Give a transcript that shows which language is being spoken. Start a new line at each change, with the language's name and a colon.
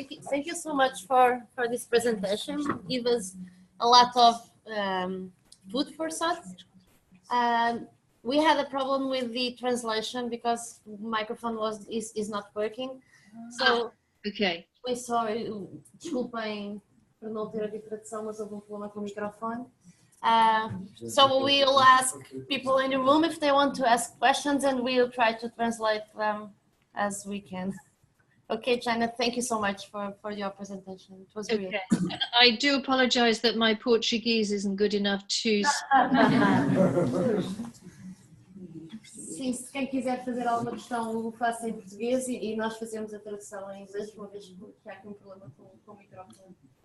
English: Thank you so much for this presentation. Give us a lot of food for thought. We had a problem with the translation because the microphone is not working. So okay.
Portuguese: We só, desculpem por não ter aqui tradução, mas houve problema com o microfone.
English: So we'll ask people in the room if they want to ask questions, and we'll try to translate them as we can. Okay, Janet, thank you so much for your presentation. It was great. Okay. I do apologize that my Portuguese isn't good enough to...
Portuguese: Sim, se quem quiser fazer alguma questão, o faça em português e nós fazemos a tradução em inglês, uma vez que há aqui um problema com o microfone.